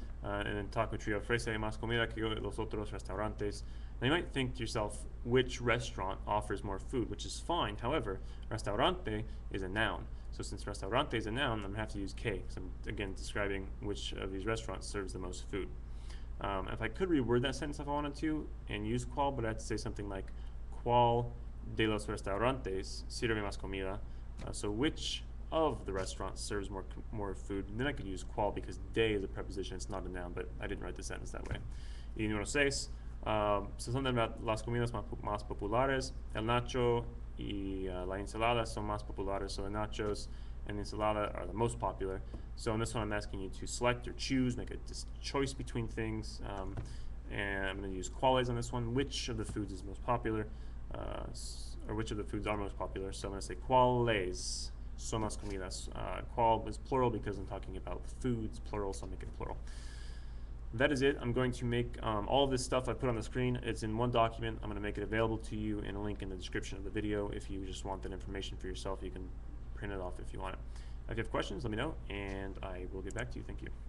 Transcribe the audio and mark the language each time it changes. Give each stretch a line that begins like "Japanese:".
English: And then
Spanish: Taco Trio ofrece más comida que los otros restaurantes.
English: Now you might think to yourself, which restaurant offers more food, which is fine. However, restaurante is a noun. So since restaurante is a noun, I'm going to have to use K, because I'm, again, describing which of these restaurants serves the most food. If I could reword that sentence if I wanted to and use cuál, but I have to say something like,
Spanish: ¿Cuál de los restaurantes sirve más comida?
English: So which of the restaurants serves more food? And then I could use cuál, because de is a preposition, it's not a noun, but I didn't write the sentence that way.
Spanish: Y número 6,
English: so something about
Spanish: las comidas más populares. El nacho y la ensalada son más populares.
English: So the nachos and ensalada are the most popular. So in this one, I'm asking you to select or choose, make a choice between things. And I'm going to use cuáles on this one. Which of the foods is most popular, or which of the foods are most popular? So I'm going to say
Spanish: cuáles son las comidas.
English: Cuál is plural because I'm talking about foods, plural, so I'll make it plural. That is it. I'm going to make all of this stuff I put on the screen. It's in one document. I'm going to make it available to you in a link in the description of the video. If you just want that information for yourself, you can print it off if you want it. If you have questions, let me know, and I will get back to you. Thank you.